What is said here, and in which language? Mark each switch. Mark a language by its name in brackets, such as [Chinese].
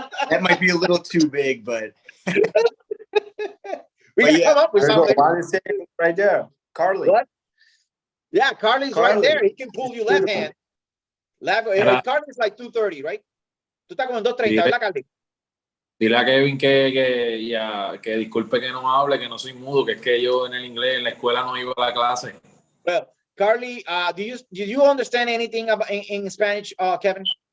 [English] That might be a little too big, but We gotta come up with There's something. one saying right there. Carly. What? Yeah, Carly's right Carly. there. He can pull you left hand. Carly's like 230, right? [Spanish] Tú estás como en 230, ¿verdad, Carly? Dile a Kevin que disculpe que no hable, que no soy mudo, que es que yo en el inglés en la escuela no iba a la clase. [English] Well, Carly, do you understand anything about in Spanish, Kevin?